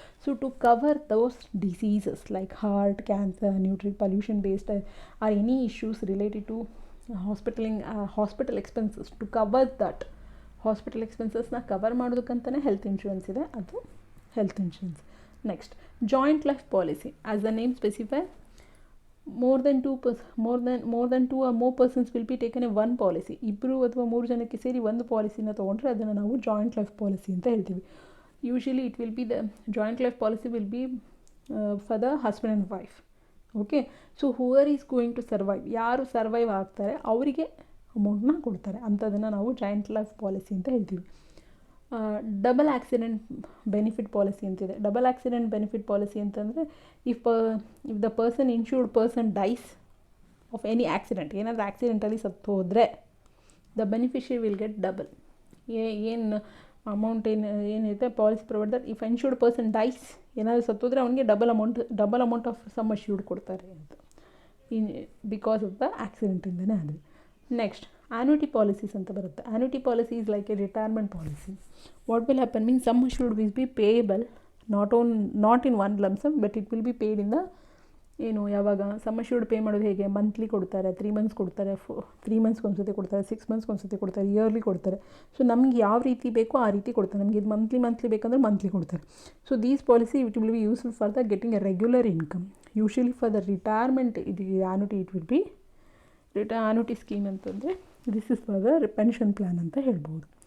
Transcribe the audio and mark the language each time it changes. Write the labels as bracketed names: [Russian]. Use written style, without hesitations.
[English] So to cover those diseases like heart, cancer, pollution based or any issues related to hospital expenses, to cover that hospital expenses na cover [Kannada] ಮಾಡೋದಕ್ಕಂತಾನೆ health insurance ಇದೆ, ಅದು health insurance. [English] Next, joint life policy. As the name specify, more than two or more persons will be taken in one policy. [Kannada] ಇಬ್ಬರು ಅಥವಾ 3 ಜನಕ್ಕೆ ಸೇರಿ ಒಂದು ಪಾಲಿಸಿನ ತೊಗೊಂಡ್ರೆ ಅದನ್ನು ನಾವು ಜಾಯಿಂಟ್ ಲೈಫ್ ಪಾಲಿಸಿ ಅಂತ ಹೇಳ್ತೀವಿ. [English] Usually it will be the joint life policy will be for the husband and wife. Okay, so whoever is going to survive, [Kannada] ಯಾರು ಸರ್ವೈವ್ ಆಗ್ತಾರೆ ಅವರಿಗೆ ಅಮೌಂಟ್ನ ಕೊಡ್ತಾರೆ, ಅಂಥದನ್ನು ನಾವು ಜಾಯಿಂಟ್ ಲೈಫ್ ಪಾಲಿಸಿ ಅಂತ ಹೇಳ್ತೀವಿ. [English] double accident benefit policy [Kannada] ಅಂತಿದೆ. [English] double accident benefit policy [Kannada] ಅಂತಂದರೆ [English] if the insured person dies of any accident, [Kannada] ಏನಾದರೂ ಆಕ್ಸಿಡೆಂಟಲ್ಲಿ ಸತ್ತು ಹೋದರೆ [English] The beneficiary will get double. [Kannada] ಏನು ಅಮೌಂಟ್ ಏನಿದೆ [English] policy provide that if insured person dies, [Kannada] ಏನಾದರೂ ಸತ್ತೋದ್ರೆ ಅವನಿಗೆ [English] double amount of sum assured [Kannada] ಕೊಡ್ತಾರೆ ಅಂತ, [English] because of the [Kannada] ಆಕ್ಸಿಡೆಂಟಿಂದನೇ ಆದರೆ. ನೆಕ್ಸ್ಟ್, annuity policies ಅಂತ ಬರುತ್ತೆ. [English] annuity policy is like a retirement policy. What will happen means sum assured will be payable not in one lump sum, but it will be paid in the [Kannada] ಯಾವಾಗ some assured pay ಮಾಡೋದು ಹೇಗೆ, monthly ಕೊಡ್ತಾರೆ, 3 months ಕೊಡ್ತಾರೆ, 3 ಮಂತ್ಸ್ಗೆ ಒಂದ್ಸತಿ ಕೊಡ್ತಾರೆ, 6 ಮಂತ್ಸ್ಗೆ ಒಂದ್ಸತಿ ಕೊಡ್ತಾರೆ, yearly ಕೊಡ್ತಾರೆ. ಸೊ ನಮ್ಗೆ ಯಾವ ರೀತಿ ಬೇಕೋ ಆ ರೀತಿ ಕೊಡ್ತಾರೆ. ನಮಗೆ ಇದು ಮಂತ್ಲಿ ಬೇಕಂದ್ರೆ ಮಂತ್ಲಿ ಕೊಡ್ತಾರೆ. [English] So these policy it will be useful for the getting a regular income. Usually for the retirement [Kannada] ಇದು [English] annuity it will be annuity scheme [Kannada] ಅಂತಂದರೆ [English] this is for the pension plan [Kannada] ಅಂತ ಹೇಳ್ಬೋದು.